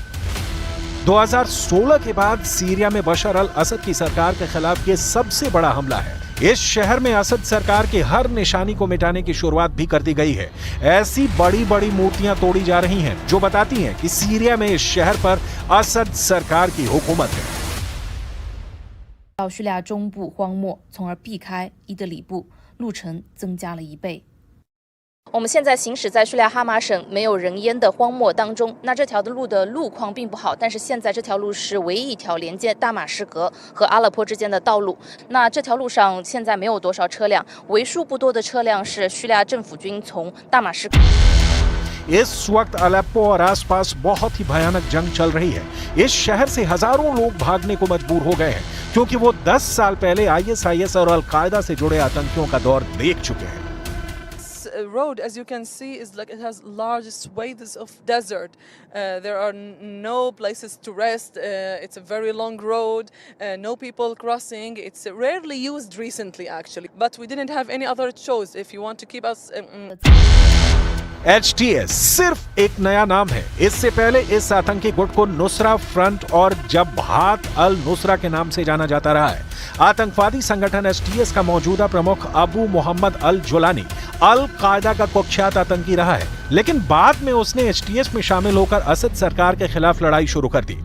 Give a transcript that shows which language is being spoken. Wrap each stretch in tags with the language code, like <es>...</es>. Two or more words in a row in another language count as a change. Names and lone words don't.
<hi>2016 के बाद सीरिया में बशर अल असद की सरकार के खिलाफ यह सबसे बड़ा हमला है। इस शहर में असद सरकार की हर निशानी को मिटाने की शुरुआत भी कर दी गई है। ऐसी बड़ी बड़ी मूर्तियां तोड़ी जा रही हैं जो बताती हैं कि सीरिया में इस शहर पर असद सरकार की हुकूमत है।</hi> <zh>到叙利亚中部荒漠，从而避开伊德里布，路程增加了1倍。我们现在行驶在叙利亚哈马省没有人烟的荒漠当中，那这条的路的路况并不好，但是现在这条路是唯一一条连接大马士革和阿勒颇之间的道路。那这条路上现在没有多少车辆，为数不多的车辆是叙利亚政府军从大马士革。</zh> <hi>इस वक्त अलेप्पो और आसपास बहुत ही भयानक जंग चल रही है। इस शहर से हजारों लोग भागने को मजबूर हो गए हैं क्योंकि वो 10 साल पहले ISIS और अल-कायदा से जुड़े आतंकियों का दौर देख चुके हैं।</hi> <en>Road, as you can see, is like it has large swathes of desert. There are no places to rest. It's a very long road. No people crossing. It's rarely used recently, actually. But we didn't have any other choice. If you want to keep us.</en> <hi>HTS सिर्फ एक नया नाम है। इससे पहले इस आतंकी गुट को नुसरा फ्रंट और जबहात अल नुसरा के नाम से जाना जाता रहा है। आतंकवादी संगठन HTS का मौजूदा प्रमुख अबू मोहम्मद अल जुलानी अल कायदा का कुख्यात आतंकी रहा है, लेकिन बाद में उसने HTS में शामिल होकर असद सरकार के खिलाफ लड़ाई शुरू कर दी।</hi>